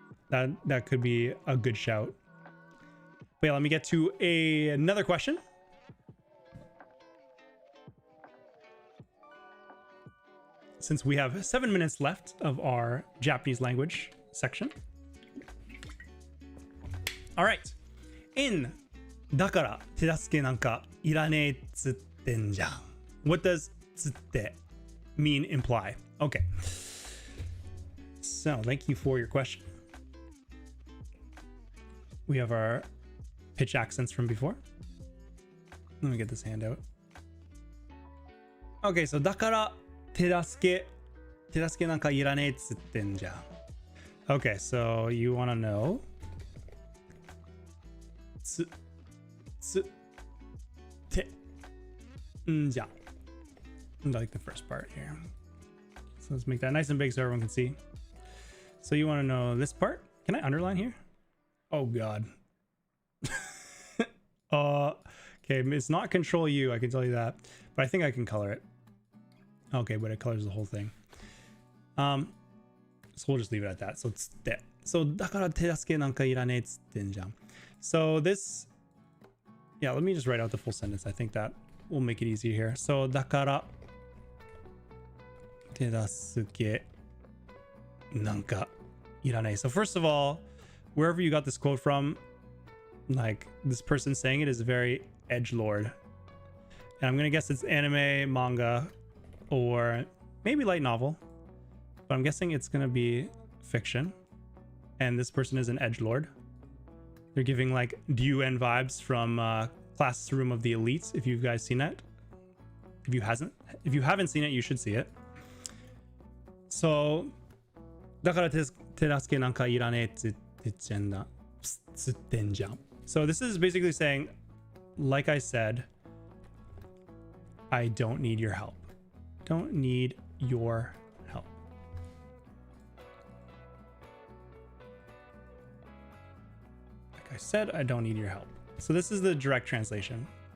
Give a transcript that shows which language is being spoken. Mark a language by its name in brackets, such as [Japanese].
[English] That could be a good shout. But yeah, let me get to another question. Since we have 7 minutes left of our Japanese language section. All right. [Japanese] In だから手助けなんかいらねえっつってんじゃん. [English] What does つって mean imply? Okay. So thank you for your question. We have our pitch accents from before. Let me get this hand out. Okay, so [Japanese] だから手助けなんかいらねえっつってんじゃん. [English] Okay, so you want to know つてんじゃん. I like the first part here. So let's make that nice and big so everyone can see. So you want to know this part? Can I underline here? Oh god. Okay, it's not Control U, I can tell you that, but I think I can color it. Okay, but it colors the whole thing. So we'll just leave it at that. So it's that. [Japanese] So だから手助けなんかいらねえっつってんじゃん. [English] So this, yeah, let me just write out the full sentence. I think that will make it easier here. [Japanese] So だから手助けなんかいらねえ. [English] So first of all, wherever you got this quote from, like this person saying it is very edgelord, and I'm gonna guess it's anime, manga, or maybe light novel, but I'm guessing it's gonna be fiction. and this person is an edgelord. They're giving like DUN vibes from Classroom of the Elites. If you guys seen that, if you haven't seen it, you should see it. [Japanese] So だから手助けなんかいらねえって言ってんだ。つってんじゃん。 [English] So this is basically saying, like I said, I don't need your help. Don't need your help. Like I said, I don't need your help. So this is the direct translation.